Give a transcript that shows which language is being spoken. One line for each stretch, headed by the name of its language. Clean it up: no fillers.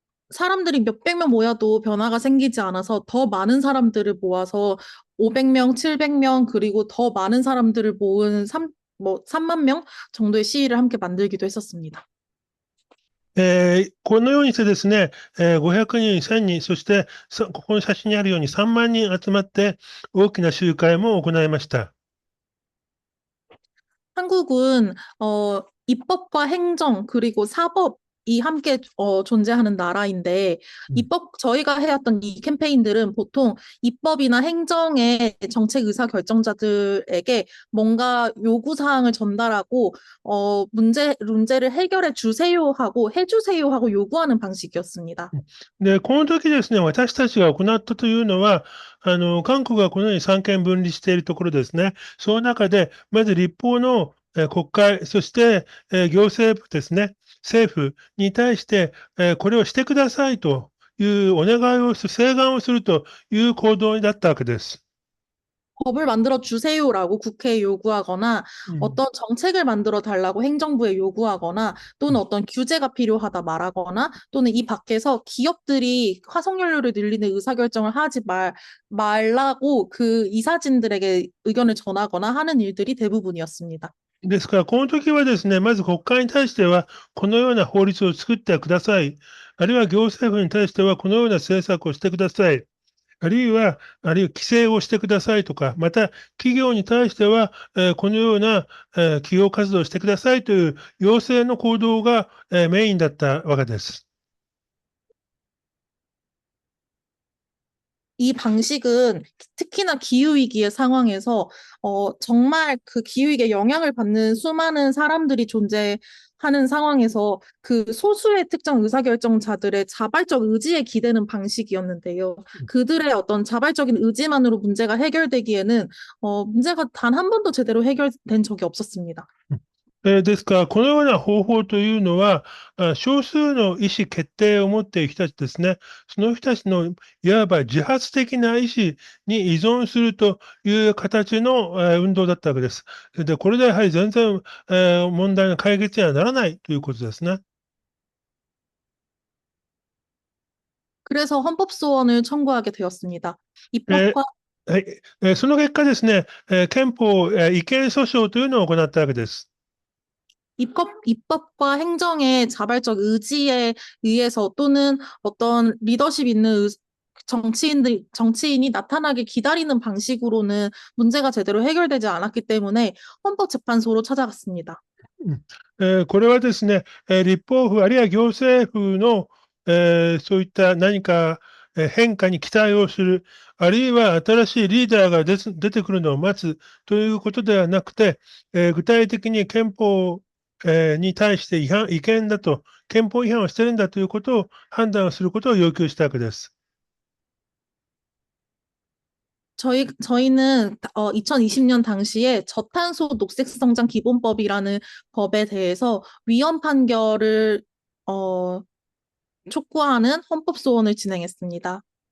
Korean: 사람들이 몇백 명 모여도 변화가 생기지 않아서 더 많은 사람들을 모아서 500명, 700명 그리고 더 많은 사람들을 모은 3만 명 정도의 시위를 함께 만들기도 했었습니다.
Japanese: このようにしてですね、500人、1000人、そしてここの写真にあるように3万人集まって大きな集会も行いました。
Korean: 한국은 입법과 행정 그리고 사법이 함께 존재하는 나라인데 저희가 해왔던 이 캠페인들은 보통 입법이나 행정의 정책 의사 결정자들에게 뭔가 요구 사항을 전달하고 문제를 해결해 주세요 하고 해주세요 하고 요구하는 방식이었습니다.
Japanese: で、この時ですね、私たちが行ったというのは、韓国がこのように三権分離しているところですね。その中で、まず立法の国会、そして行政府ですね、政府に対して、これをしてくださいというお願いをする、請願をするという行動だったわけです。
Korean: 법을 만들어 주세요라고 국회에 요구하거나 어떤 정책을 만들어 달라고 행정부에 요구하거나 또는 어떤 규제가 필요하다 말하거나 또는 이 밖에서 기업들이 화석연료를 늘리는 의사결정을 하지 말라고 그 이사진들에게 의견을 전하거나 하는 일들이 대부분이었습니다.
Japanese: ですから、この時はですね、まず国会に対しては、このような法律を作ってください。あるいは行政府に対しては、このような政策をしてください。あるいは規制をしてくださいとか、また企業に対しては、このような、企業活動をしてくださいという要請の行動が、メインだったわけです。
Korean: 이 방식은 특히나 기후위기의 상황에서 정말 그 기후위기에 영향을 받는 수많은 사람들이 존재하는 상황에서 그 소수의 특정 의사결정자들의 자발적 의지에 기대는 방식이었는데요. 그들의 어떤 자발적인 의지만으로 문제가 해결되기에는 문제가 단 한 번도 제대로 해결된 적이 없었습니다.
Japanese: ですから、このような方法というのは、少数の意思決定を持っている人たちですね、その人たちのいわば自発的な意思に依存するという形の運動だったわけです。で、これでやはり全然問題の解決にはならないということですね。
Korean: 그래서 헌법소원을 청구하게 되었습니다. えー 입법과
Japanese: はい、その結果ですね、憲法、違憲訴訟というのを行ったわけです。
Korean: 입법과 행정의 자발적 의지에 의해서 또는 어떤 리더십 있는 정치인이 나타나길 기다리는 방식으로는 문제가 제대로 해결되지 않았기 때문에 헌법재판소로 찾아갔습니다.
Japanese: これはですね、立法府あるいは行政府の、そういった何か変化に期待をする、あるいは新しいリーダーが出てくるのを待つということではなくて、具体的に憲法、に対して違憲だと、憲法違反をしているんだということを判断をすることを要求したわけです。
Korean: 저희는 2020년 당시에 저탄소 녹색성장 기본법이라는 법에 대해서 위헌 판결을 촉구하는 헌법소원을 진행했습니다.